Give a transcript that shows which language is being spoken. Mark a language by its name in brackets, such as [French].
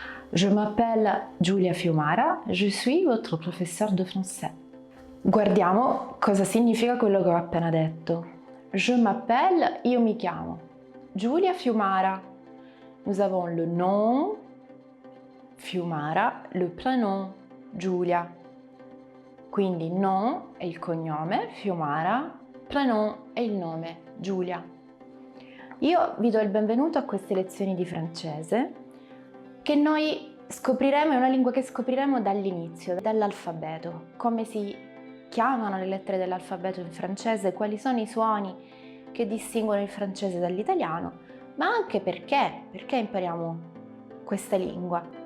[French] Je m'appelle Giulia Fiumara, je suis votre professeur de français. [Italian] Guardiamo cosa significa quello che ho appena detto. Je m'appelle, io mi chiamo. Giulia Fiumara. [French] Nous avons le nom, Fiumara, le prénom, Giulia. [Italian] Quindi nom è il cognome, Fiumara, prénom è il nome, Giulia. Io vi do il benvenuto a queste lezioni di francese che noi scopriremo, è una lingua che scopriremo dall'inizio, dall'alfabeto, come si chiamano le lettere dell'alfabeto in francese, quali sono i suoni che distinguono il francese dall'italiano, ma anche perché impariamo questa lingua.